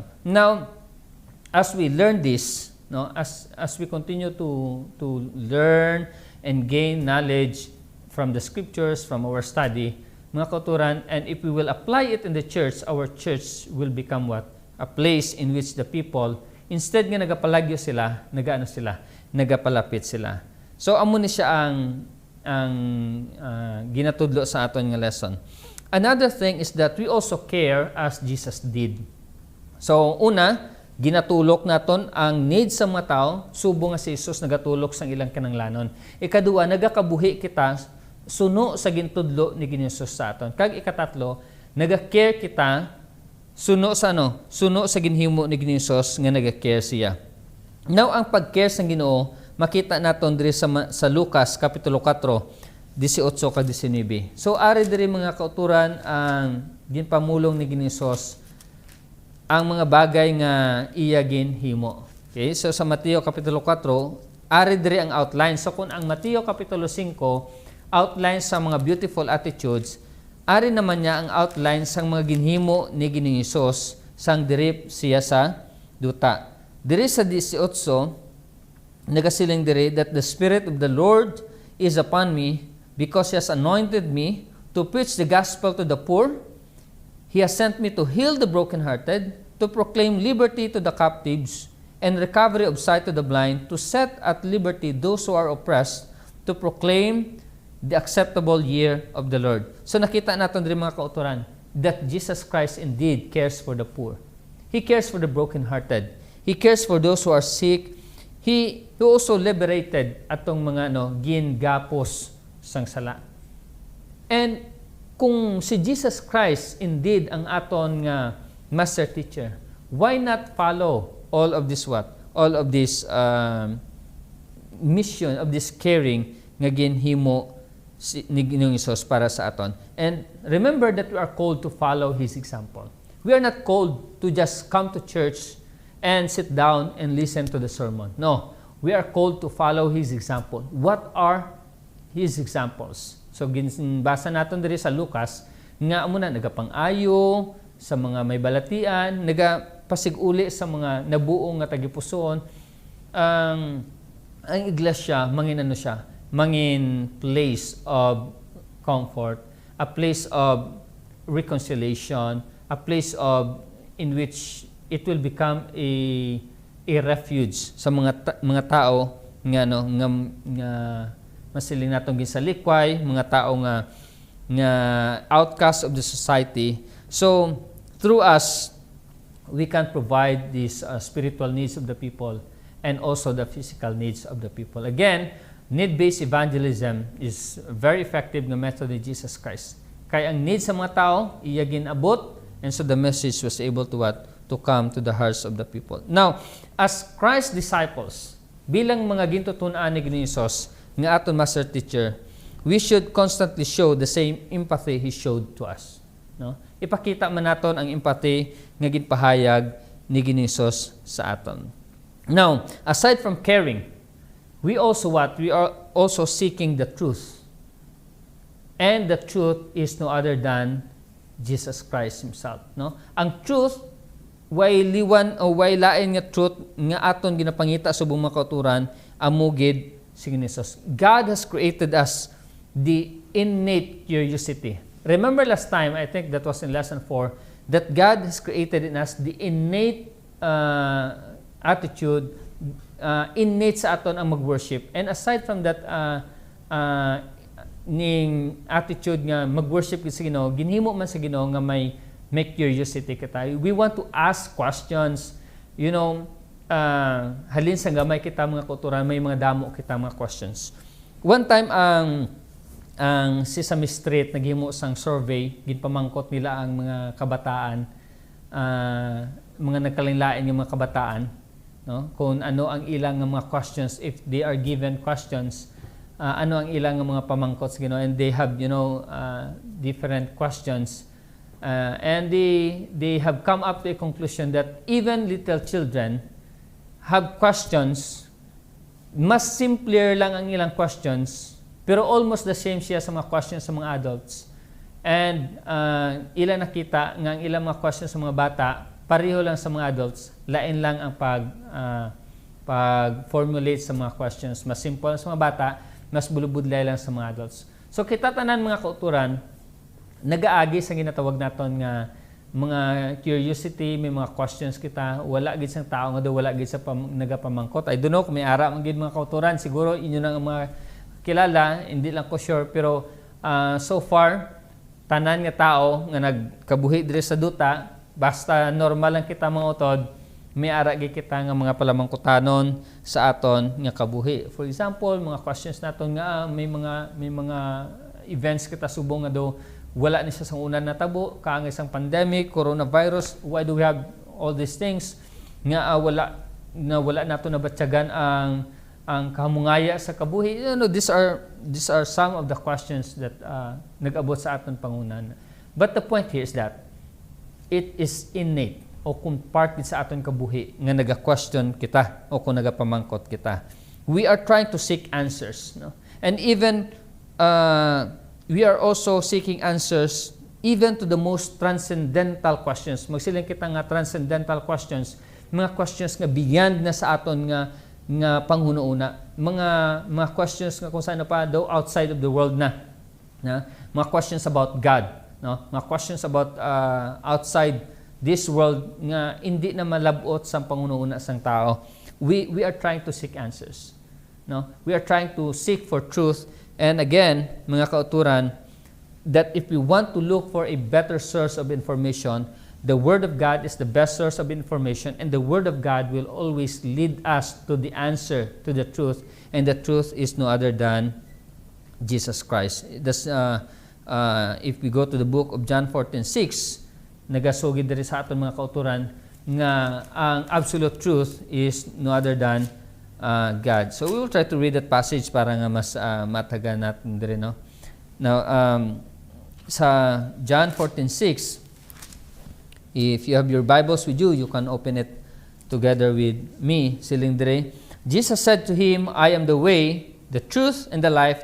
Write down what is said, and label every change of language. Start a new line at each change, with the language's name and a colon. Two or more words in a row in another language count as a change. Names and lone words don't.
English: Now, as we learn this, no, as we continue to learn and gain knowledge from the scriptures, from our study,
Hiligaynon: mga kauturan,
English: and if we will apply it in the church, our church will become what? A place in which the people, instead
Hiligaynon: nga nagapalagyo sila, nagapalapit sila. So, amo ni siya ang ginatudlo sa aton nga lesson.
English: Another thing is that we also care as Jesus did. So,
Hiligaynon: una, ginatulok naton ang need sa mga tao, subo nga si Jesus nagatulok sang ilang kananglanon. Ikaduwa, nagakabuhi kita suno sa gintudlo ni Jesus sa aton. Kag ikatatlo, naga-care kita suno sa ginhimo ni Jesus nga naga-care siya. Now, ang pag-care sa Ginoo, makita naton diri sa Lucas kapitulo 4, 18 kag 19. So ari diri mga kauturan ang ginpamulong ni Jesus ang mga bagay nga iya ginhimo. Okay? So sa Mateo kapitulo 4, ari diri ang outline. So kung ang Mateo kapitulo 5 outline sa mga
English: beautiful attitudes,
Hiligaynon: ari naman niya ang outline sa mga ginhimo ni Jesus sang dirip siya sa duta. Diri sa 18, nagasiling diri
English: that the Spirit of the Lord is upon me because He has anointed me to preach the gospel to the poor. He has sent me to heal the brokenhearted, to proclaim liberty to the captives and recovery of sight to the blind, to set at liberty those who are oppressed, to proclaim the acceptable year of the Lord. So
Hiligaynon: nakita natin rin mga kauturan
English: that Jesus Christ indeed cares for the poor. He cares for the brokenhearted. He cares for those who are sick. He also liberated
Hiligaynon: atong mga gingapos sang sala.
English: And
Hiligaynon: kung si Jesus Christ indeed ang aton nga
English: master teacher, why not follow all of this all of this mission of this caring
Hiligaynon: nga ginhimo ni Ginoong Hesus para sa aton?
English: And remember that we are called to follow His example. We are not called to just come to church and sit down and listen to the sermon. No, we are called to follow His example. What are His examples?
Hiligaynon: So ginbasa natin diri sa Lucas nga amo na nagapang-ayo sa mga may balatian, pasiguli sa mga nabuong nga tagipusoon, ang iglesia mangin siya, mangin
English: place of comfort, a place of reconciliation, a place of in which it will become a refuge
Hiligaynon: sa mga tao nga masiling natong gisalikway, mga tao nga
English: outcast of the society. So through us, we can provide these spiritual needs of the people and also the physical needs of the people. Again, need-based evangelism is a very effective na method ni Jesus Christ.
Hiligaynon: Kaya ang need sa mga tao, iya ginabot,
English: and so the message was able to what? To come to the hearts of the people. Now, as Christ's disciples,
Hiligaynon: bilang mga gintutunan ni Ginoong nga aton
English: master teacher, we should constantly show the same empathy He showed to us. No?
Hiligaynon: Ipakita man naton ang empathy nga ginpahayag ni Ginoong sa aton.
English: Now, aside from caring, we also what? We are also seeking the truth. And the truth is no other than Jesus Christ Himself. No?
Hiligaynon: Ang truth, way liwan o way lain nga truth nga aton ginapangita sa buong mga kauturan, amugid si Ginoong.
English: God has created us the innate curiosity. Remember last time, I think that was in lesson 4, that God has created in us the innate attitude,
Hiligaynon: innate sa aton ang mag-worship.
English: And aside from that
Hiligaynon: ning attitude nga mag-worship sa Ginoo, ginhimo man sa Ginoo nga may curiosity ka tayo.
English: We want to ask questions. You know,
Hiligaynon: halin sa gamay kita mga kauturan, may mga damo kita mga questions. One time ang Sesame Street naghimo sang survey, ginpamangkot nila ang mga kabataan, mga nagkalain-lain yung mga kabataan, no? Kung ano ang ilang mga questions,
English: if they are given questions,
Hiligaynon: ano ang ilang mga pamangkot sa Ginoo,
English: and they have, you know, different questions, and they have come up to a conclusion that even little children have questions,
Hiligaynon: mas simpler lang ang ilang questions, pero
English: almost the same
Hiligaynon: siya sa mga questions sa mga adults. And ilang nakita nga ang ilang mga questions sa mga bata, pareho lang sa mga adults, lain lang ang pag-formulate sa mga questions. Mas simple sa mga bata, mas bulubudlay lang sa mga adults. So kita tanan mga kauturan, nagaagi sa ginatawag naton nga mga curiosity, may mga questions kita, wala gid sang tao nga wala gid sa nagapamangkot.
English: I don't know
Hiligaynon: kung may ara man gid mga kauturan, siguro inyo nang mga kilala, hindi lang ko sure, pero
English: so far
Hiligaynon: tanan nga tao nga nagkabuhi diri sa duta, basta normal lang kita mga utod, may ara gid kita nga mga palamangkutanon sa aton nga kabuhi.
English: For example,
Hiligaynon: mga questions naton nga may mga events kita subong nga do wala ni siya sa unang natabo, kaang isang pandemic, coronavirus,
English: why do we have all these things
Hiligaynon: nga wala nato nabatyagan ang kamungaya sa kabuhi.
English: You know, these are some of the questions that
Hiligaynon: nag-abot sa aton pangunan.
English: But the point here is that it is innate
Hiligaynon: o kung part sa aton kabuhi nga naga-question kita o kung nagapamangkot kita.
English: We are trying to seek answers, no? And even we are also seeking answers even to the most transcendental questions.
Hiligaynon: Magsiling kita nga
English: transcendental questions,
Hiligaynon: mga questions nga beyond na sa aton nga panghunuuna, mga questions nga kung saan pa daw
English: outside of the world
Hiligaynon: na mga
English: questions about God,
Hiligaynon: no? Mga
English: questions about outside this world
Hiligaynon: nga hindi na malabot sa pangunuuna sang tao.
English: We are trying to seek answers, no? We are trying to seek for truth. And again,
Hiligaynon: mga kauturan,
English: that if we want to look for a better source of information, the Word of God is the best source of information, and the Word of God will always lead us to the answer, to the truth, and the truth is no other than Jesus Christ. If we go to the book of John 14:6,
Hiligaynon: nagasugid diri sa aton mga kauturan nga ang
English: absolute truth is no other than God. So we will try to read that passage
Hiligaynon: para nga mas matagan natin diri,
English: no? Now sa John 14:6, if you have your Bibles with you, you can open it together with me.
Hiligaynon: Siling diri,
English: Jesus said to him, I am the way, the truth, and the life.